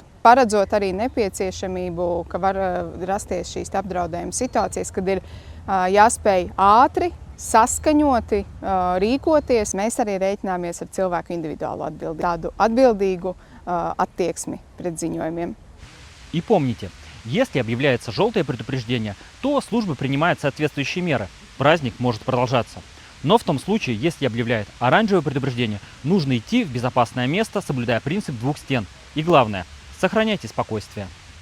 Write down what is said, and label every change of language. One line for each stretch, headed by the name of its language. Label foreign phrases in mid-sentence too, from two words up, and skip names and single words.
Latvian: Paredzot arī nepieciešamību, ka var rasties šīs apdraudējuma situācijas, kad ir jāspēj ātri, saskaņoti rīkoties. Mēs arī rēķināmies ar cilvēku individuālu atbildību, tādu atbildīgu attieksmi pret ziņojumiem.
Russian: И помните, если объявляется желтое предупреждение, то служба принимает соответствующие меры. Праздник может продолжаться. Но в том случае, если объявляет оранжевое предупреждение, нужно идти в безопасное место, соблюдая принцип двух стен. И главное, сохраняйте спокойствие.